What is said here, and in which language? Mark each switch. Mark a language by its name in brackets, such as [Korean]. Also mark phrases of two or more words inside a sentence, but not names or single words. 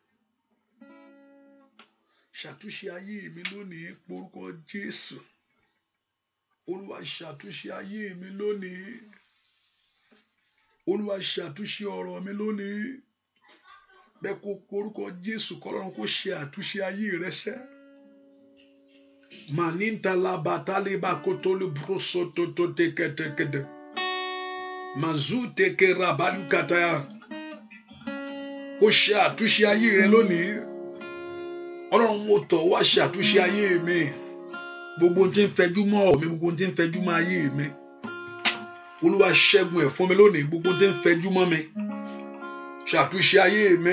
[Yoruba] Ṣàtúnṣe ayé mi lónìí, porúkọ Jésù. Olúwa ṣàtúnṣe ayé mi lónìí. Olúwa ṣàtúnṣe ọ̀rọ̀ mi lónìí. Bẹ́ẹ̀ kó porúkọ Jésù, kọ́lọ́run kó ṣe àtúnṣe ayé rẹ sẹ́. Maninta la batale ba kotole broso toto tekete. Mazute ke rabalu kataya. Kó ṣe àtúnṣe ayé rẹ lónìí. Ọlọ́run mo tọ̀ wá ṣe àtúnṣe ayé mi. Gbogbo ohun tí ń fẹjú mọ́ mi, gbogbo ohun tí ń fẹjú mọ́ ayé mi. Olúwa ṣẹ́gun ẹ̀ fún mi lónìí, gbogbo ohun tí ń fẹjú mọ́ mi. Ṣàtúnṣe ayé mi.